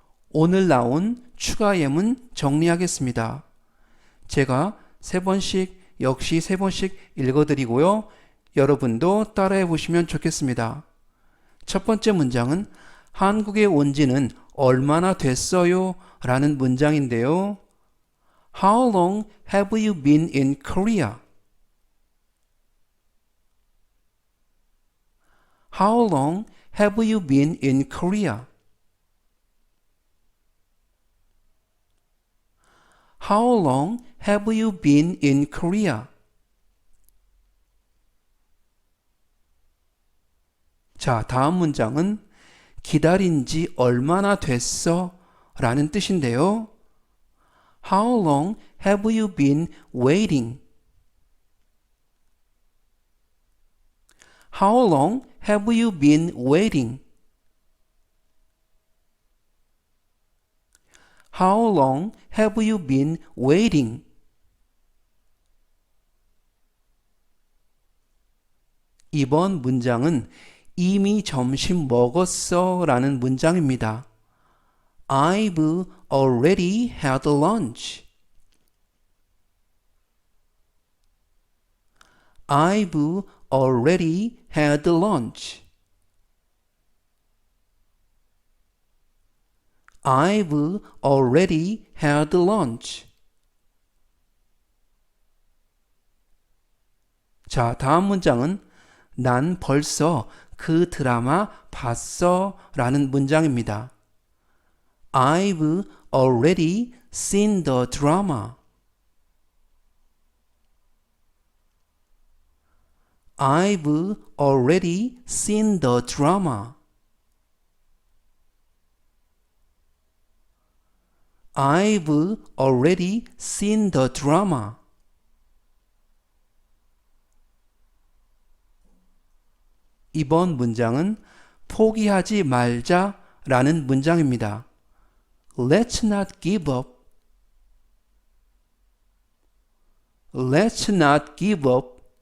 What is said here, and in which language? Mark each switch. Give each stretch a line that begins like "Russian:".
Korean: 오늘 나온 추가 예문 정리하겠습니다. 제가 3번씩, 역시 3번씩 읽어드리고요. 여러분도 따라해 보시면 좋겠습니다. 첫 번째 문장은 한국에 온 지는 얼마나 됐어요? 라는 문장인데요.
English: How long have you been in Korea? How long have you been in Korea? How long have you been in Korea?
Korean: 자, 다음 문장은 기다린 지 얼마나 됐어? 라는 뜻인데요.
English: How long have you been waiting? How long have you been waiting? How long have you been waiting?
Korean: 이번 문장은 이미 점심 먹었어 라는 문장입니다.
English: I've already had lunch. I've already had lunch. I've already had lunch.
Korean: 자, 다음 문장은 난 벌써 그 드라마 봤어 라는 문장입니다.
English: I've already seen the drama. I've already seen the drama. I've already seen the drama.
Korean: 이번 문장은 포기하지 말자 라는 문장입니다.
English: Let's not give up. Let's not give up.